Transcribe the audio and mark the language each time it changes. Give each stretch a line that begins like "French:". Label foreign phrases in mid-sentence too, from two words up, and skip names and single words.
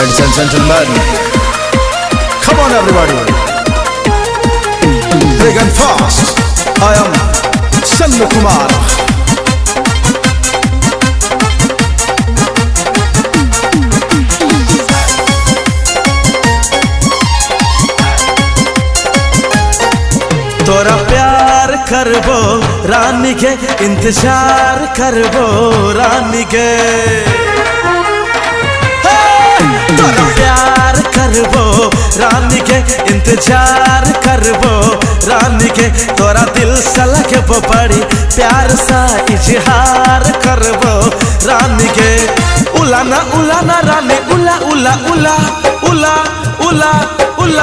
English: and gentlemen, come on everybody, big and fast. I am Sannu Kumar.
Maithili: तोरा प्यार करबो रानी के, इंतजार करबो रानी के। तोरा प्यार करबो रानी के, इंतजार करबो रानी के। तोरा दिल से लगबो बड़ी प्यार सा इजहार करबो रानी के। उलाना उलाना रानी, उला उला उला उला उला उला।